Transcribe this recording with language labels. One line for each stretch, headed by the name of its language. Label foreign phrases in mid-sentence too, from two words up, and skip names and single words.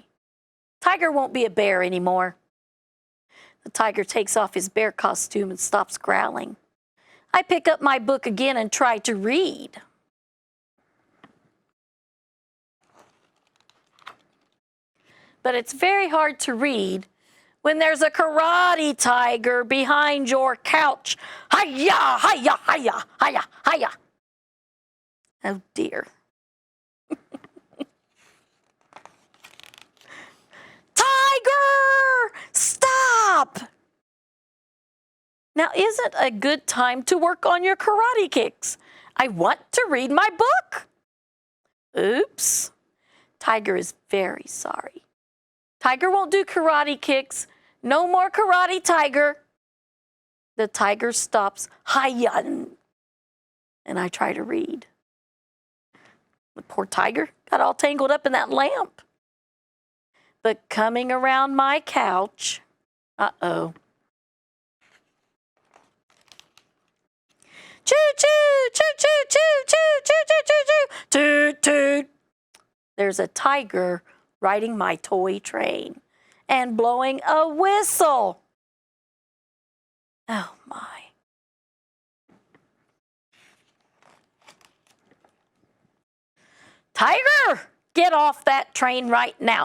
English: Tiger won't be a bear anymore. The tiger takes off his bear costume and stops growling. I pick up my book again and try to read. But it's very hard to read when there's a karate tiger behind your couch. Hi-ya, hi-ya, hi-ya, hi-ya, hi-ya. Oh dear. Tiger! Stop! Now isn't a good time to work on your karate kicks? I want to read my book. Oops. Tiger is very sorry. Tiger won't do karate kicks. No more karate, Tiger. The tiger stops. Hi-ya. And I try to read. The poor tiger got all tangled up in that lamp. But coming around my couch, uh-oh. Choo, choo, choo, choo, choo, choo, choo, choo, choo, choo, toot, toot. There's a tiger riding my toy train and blowing a whistle. Oh, my. Tiger, get off that train right now.